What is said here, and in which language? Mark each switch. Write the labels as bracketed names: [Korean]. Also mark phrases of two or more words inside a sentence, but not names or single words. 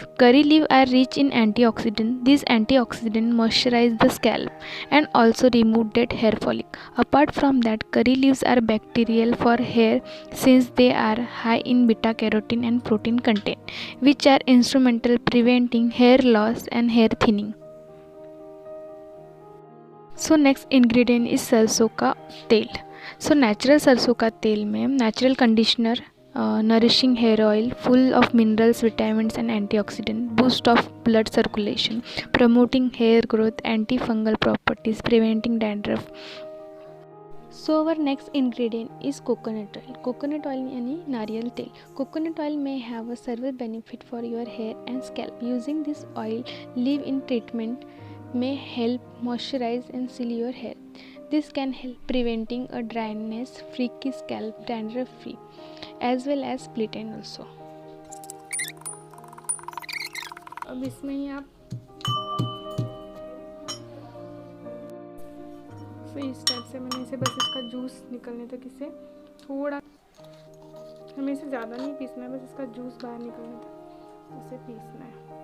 [English] Curry leaf are rich in antioxidant. These antioxidants moisturize the scalp and also remove dead hair follicle. Apart from that, curry leaves are bacterial for hair since they are high in beta carotene and protein content, which are instrumental preventing hair loss and hair thinning. So next ingredient is [Hindi] सरसों का तेल. [English] So natural [Hindi] सरसों का तेल में [English] natural conditioner, nourishing hair oil full of minerals, vitamins and antioxidants, boost of blood circulation, promoting hair growth, antifungal properties, preventing dandruff. So our next ingredient is coconut oil. Coconut oil [Hindi] यानी नारियल तेल. [English] Coconut oil may have a several benefit for your hair and scalp. Using this oil leave-in treatment may help moisturize and seal your hair. This can help preventing a dryness, freaky scalp, dandruff free, as well as split end also. [Hindi] अब इसमें ही आप इस टाइप से मैंने इसे बस इसका जूस निकलने तक इसे थोड़ा, हमें इसे ज़्यादा नहीं पीसना है, बस इसका जूस बाहर निकलने तक इसे पीसना है।